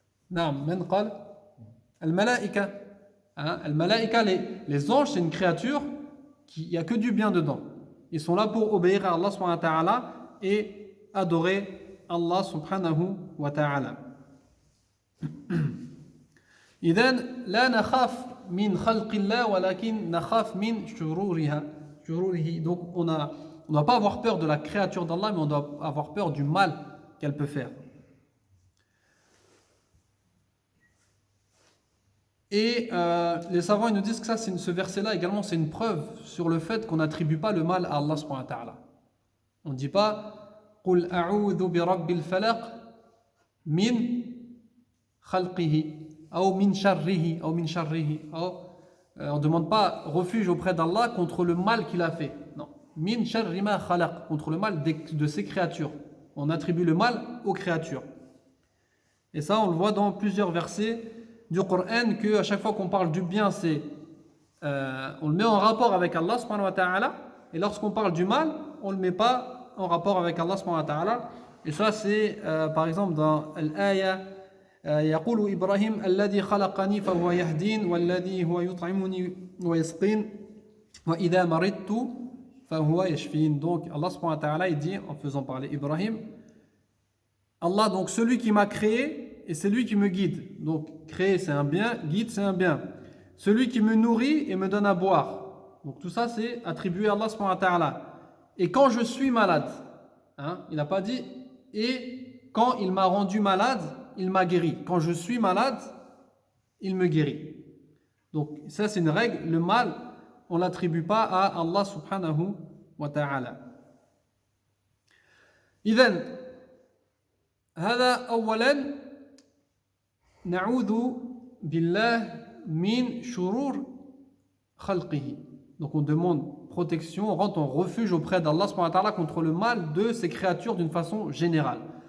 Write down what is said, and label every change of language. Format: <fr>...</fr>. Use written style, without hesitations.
<ar>Non, men qal al-malaika. Hein?</ar> <fr>Al-malaika, les anges, c'est une créature il n'y a que du bien dedans. Ils sont là pour obéir à Allah subhanahu wa ta'ala et adorer Allah subhanahu wa ta'ala.</fr> <ar>إذن لا نخاف من خلق الله ولكن نخاف من شروره.</ar> <fr>Donc on ne doit pas avoir peur de la créature d'Allah, mais on doit avoir peur du mal qu'elle peut faire. Et les savants ils nous disent que ce verset-là également c'est une preuve sur le fait qu'on n'attribue pas le mal à Allah subhanahu wa ta'ala. On ne dit pas</fr> <ar>قُلْ أَعُوذُ بِرَبِّ الْفَلَقِ مِنْ خَلْقِهِ أو من شره أو من شره.</ar> <fr>On ne demande pas refuge auprès d'Allah contre le mal qu'il a fait. Non.</fr> <ar>Min sharri ma khalaq,</ar> <fr>contre le mal de ses créatures. On attribue le mal aux créatures. Et ça, on le voit dans plusieurs versets du Coran, qu'à chaque fois qu'on parle du bien, on le met en rapport avec Allah subhanahu wa ta'ala. Et lorsqu'on parle du mal, on ne le met pas en rapport avec Allah subhanahu wa ta'ala. Et ça, c'est par exemple dans l'ayah.</fr> <ar>يقول إبراهيم الذي خلقني فهو يهدين والذي هو يطعمني ويسقين وإذا مرضت فهو يشفين.</ar> <fr>Donc Allah subhanahu wa ta'ala il dit en faisant parler Ibrahim, Allah donc celui qui m'a créé et c'est lui qui me guide. Donc créer c'est un bien, guide c'est un bien. Celui qui me nourrit et me donne à boire. Donc tout ça c'est attribué à Allah subhanahu wa ta'ala. Et quand je suis malade, hein, il n'a pas dit et quand il m'a rendu malade il m'a guéri. Quand je suis malade, il me guérit. Donc ça c'est une règle, le mal, on ne l'attribue pas à Allah subhanahu wa ta'ala.</fr> <ar>إذن هذا أولا نعوذ بالله من شرور خلقه.</ar> <fr>Donc on demande protection, on rentre en refuge auprès d'Allah subhanahu wa ta'ala contre le mal de ses créatures d'une façon générale.</fr>